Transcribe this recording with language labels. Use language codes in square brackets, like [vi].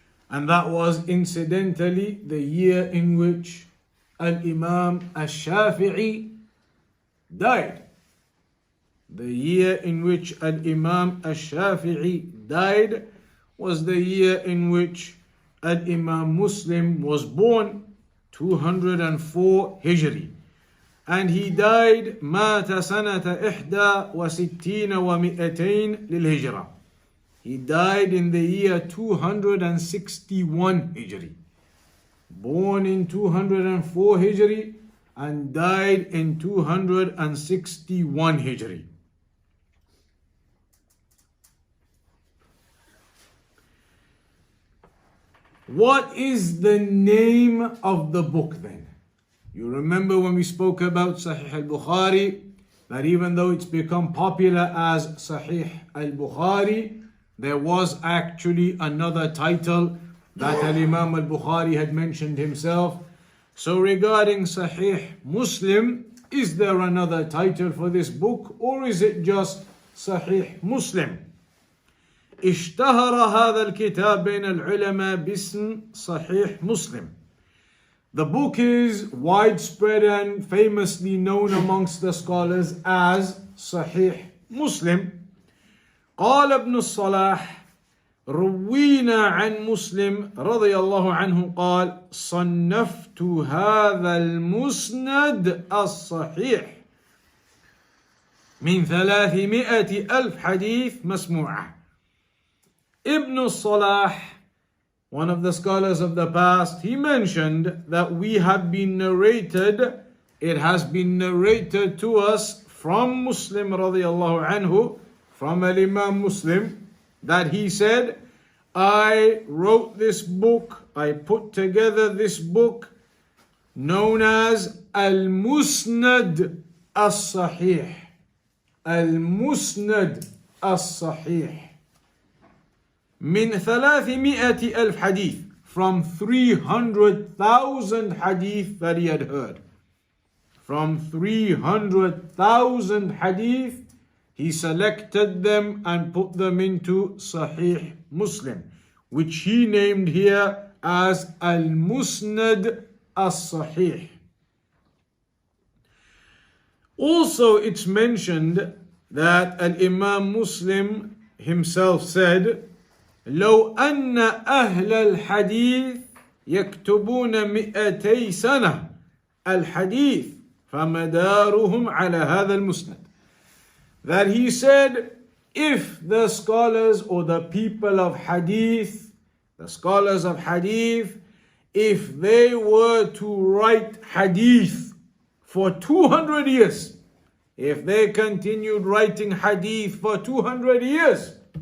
[en] And that was incidentally the year in which Al-Imam Al-Shafi'i died. The year in which Al-Imam Al-Shafi'i died was the year in which Al-Imam Muslim was born, 204 Hijri. And he died [ar] مات سنة 61 و200 للهجرة. [en] He died in the year 261 Hijri. Born in 204 Hijri and died in 261 Hijri. What is the name of the book then? You remember when we spoke about Sahih al-Bukhari, that even though it's become popular as Sahih al-Bukhari, there was actually another title that Al-Imam al-Bukhari had mentioned himself. So regarding Sahih Muslim, is there another title for this book, or is it just Sahih Muslim? [ar] اشتهر هذا الكتاب بين العلماء باسم صحيح مسلم. [en] The book is widespread and famously known amongst the scholars as Sahih Muslim. [ar] قال ابن الصلاح روينا عن مسلم رضي الله عنه قال صنفت هذا المسند الصحيح من 300,000 حديث مسموعة. [en] Ibn Salah, one of the scholars of the past, he mentioned that we have been narrated, it has been narrated to us from Muslim radiallahu anhu, from Al-Imam Muslim, that he said, I wrote this book, I put together this book known as Al-Musnad As-Sahih. Al-Musnad As-Sahih. [ar] من [en] 300,000 hadith, from 300,000 hadith that he had heard. From 300,000 hadith, he selected them and put them into Sahih Muslim, which he named here as Al-Musnad As-Sahih. Also, it's mentioned that Al-Imam Muslim himself said, [ar] لو أن أهل الحديث يكتبون 200 سنة الحديث فمدارهم على هذا المسند. [en] That he said, if the scholars or the people of hadith, the scholars of hadith, if they were to write hadith for 200 years, if they continued writing hadith for 200 years,